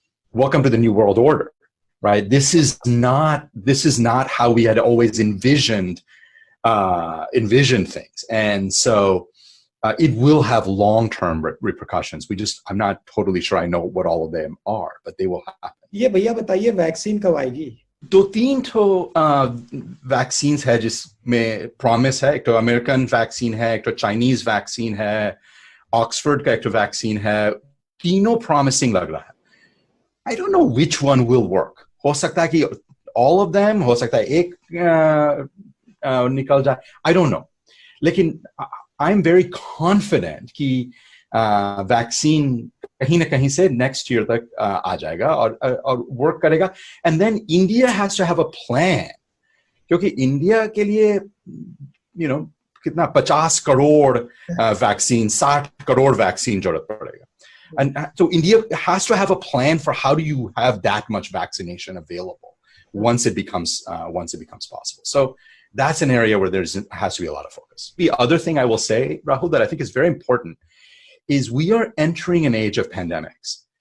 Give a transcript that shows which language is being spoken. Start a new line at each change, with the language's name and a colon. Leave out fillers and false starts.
English: Welcome to the New World Order, right? This is not how we had always envisioned things. And so it will have long-term repercussions. I'm not totally sure I know what all of them are, but they will happen.
Hindi: ये भैया बताइए vaccine कब आएगी? दो तीन तो vaccines है जिसमें प्रॉमिस है. एक तो अमेरिकन वैक्सीन है, एक तो चाइनीज वैक्सीन है, ऑक्सफोर्ड का एक तो वैक्सीन है. तीनों प्रॉमिसिंग लग रहा है.
English: I don't know which one will work.
Hindi: हो सकता है कि
English: all of them,
Hindi: हो सकता है एक निकल जाए.
English: I don't know.
Hindi: लेकिन
English: I'm very confident
Hindi: कि वैक्सीन कहीं ना कहीं से
English: next year
Hindi: तक आ जाएगा और work करेगा.
English: And then India has to have a plan.
Hindi: क्योंकि इंडिया के लिए कितना 50 करोड़ वैक्सीन, 60 करोड़ वैक्सीन जरूरत पड़ेगा.
English: And so India has to have a plan for how do you have that much vaccination available once it becomes possible. So that's an area where has to be a lot of focus. The other thing I will say, Rahul, that I think is very important is we are entering an age of pandemics.